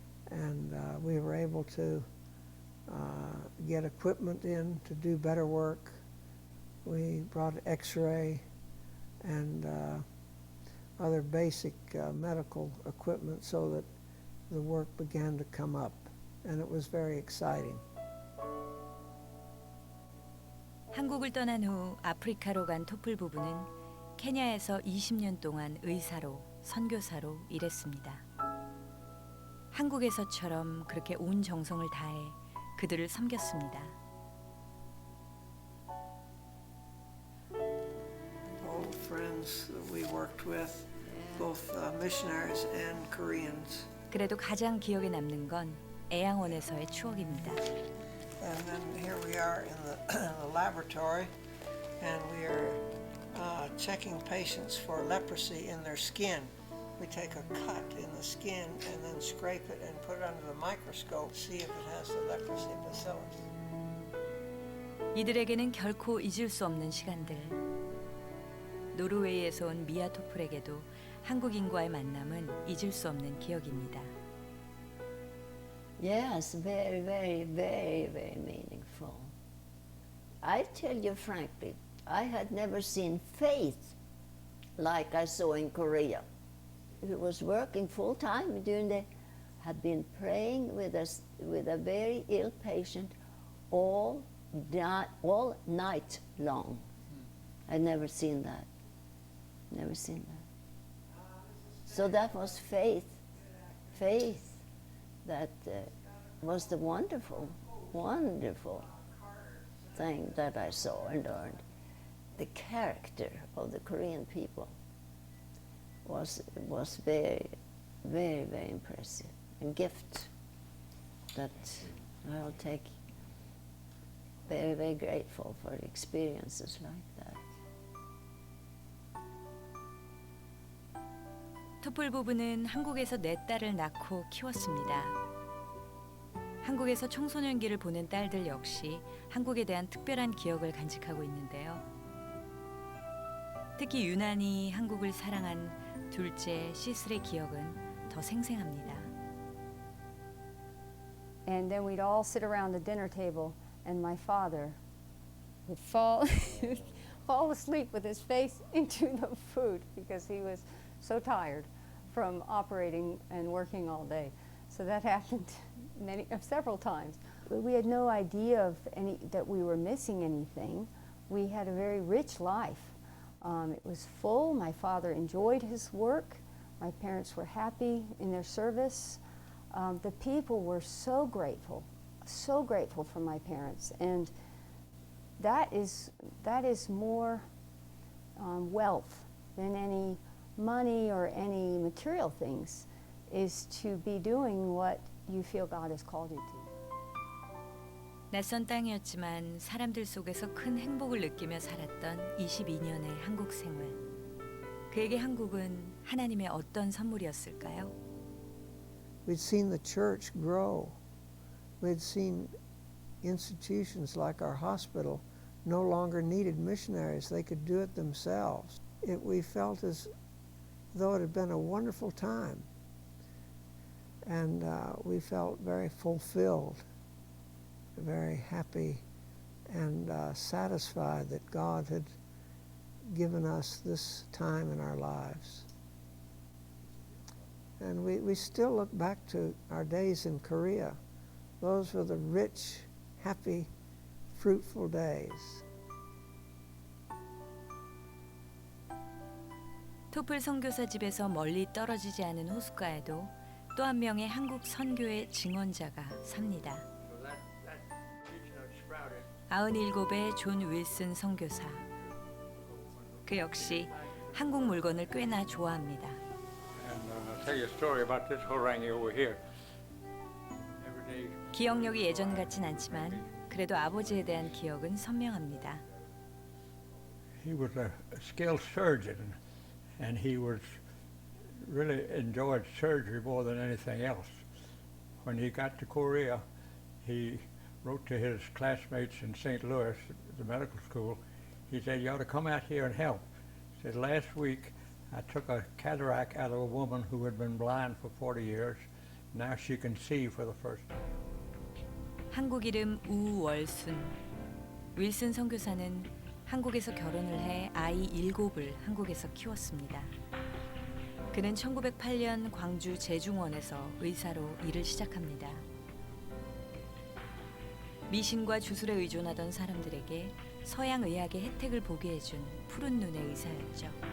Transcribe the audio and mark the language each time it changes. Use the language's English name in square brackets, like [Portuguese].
[English] and we were able to get equipment in to do better work. We brought X-ray and other basic medical equipment so that the work began to come up, and it was very exciting. [Korean] 한국을 떠난 후 아프리카로 간 토플 부부는 케냐에서 20년 동안 의사로, 선교사로 일했습니다. 한국에서처럼 그렇게 온 정성을 다해 그들을 섬겼습니다. [English] Old friends that we worked with, both missionaries and Koreans. [Korean] 그래도 가장 기억에 남는 건 애양원에서의 추억입니다. [English] And then here we are in the laboratory, and we are checking patients for leprosy in their skin. We take a cut in the skin and then scrape it and put it under the microscope, see if it has the leprosy bacillus. [Korean] 이들에게는 결코 잊을 수 없는 시간들. 노르웨이에서 온 미아 토플에게도 한국인과의 만남은 잊을 수 없는 기억입니다. [English] Yes, very, very, very, very meaningful. I tell you frankly, I had never seen faith like I saw in Korea. He was working full time during the, had been praying with a very ill patient all night long. I'd never seen that. Never seen that. So that was faith. Faith. That was the wonderful, wonderful thing that I saw and learned. The character of the Korean people was very, very, very impressive. A gift that I'll take. Very, very grateful for experiences like that. [Korean] 토플 부부는 한국에서 4딸을 낳고 키웠습니다. 한국에서 청소년기를 보낸 딸들 역시 한국에 대한 특별한 기억을 간직하고 있는데요. 특히 유난히 한국을 사랑한 둘째 시슬의 기억은 더 생생합니다. [English] And then we'd all sit around the dinner table and my father would fall asleep with his face into the food because he was so tired from operating and working all day. So that happened several times. We had no idea that we were missing anything. We had a very rich life. It was full. My father enjoyed his work. My parents were happy in their service. The people were so grateful for my parents, and that is more wealth than any money or any material things, is to be doing what you feel God has called you to. [Korean] 낯선 땅이었지만 사람들 속에서 큰 행복을 느끼며 살았던 22년의 한국 생활. 그에게 한국은 하나님의 어떤 선물이었을까요? [English] We'd seen the church grow. We'd seen institutions like our hospital no longer needed missionaries. They could do it themselves. We felt as though it had been a wonderful time. And we felt very fulfilled, very happy, and satisfied that God had given us this time in our lives. And we still look back to our days in Korea. Those were the rich, happy, fruitful days. [Korean] 토플 선교사 집에서 멀리 떨어지지 않은 호숫가에도 또 한 명의 한국 선교의 증언자가 삽니다. 97의 존 윌슨 선교사. 그 역시 한국 물건을 꽤나 좋아합니다. [English] I'll tell you a story about this horangi over here. Every day. [Korean] 기억력이 예전 같진 않지만 그래도 아버지에 대한 기억은 선명합니다. [English] He was a skilled surgeon, and he really enjoyed surgery more than anything else. When he got to Korea, he wrote to his classmates in St. Louis, at the medical school. He said, "You ought to come out here and help." He said, "Last week, I took a cataract out of a woman who had been blind for 40 years, Now she can see for the first time. [Korean] 한국 이름 우월순. 윌슨 선교사는 한국에서 결혼을 해 아이 7을 한국에서 키웠습니다. 그는 1908년 광주 제중원에서 의사로 일을 시작합니다. 미신과 주술에 의존하던 사람들에게 서양 의학의 혜택을 보게 해준 푸른 눈의 의사였죠.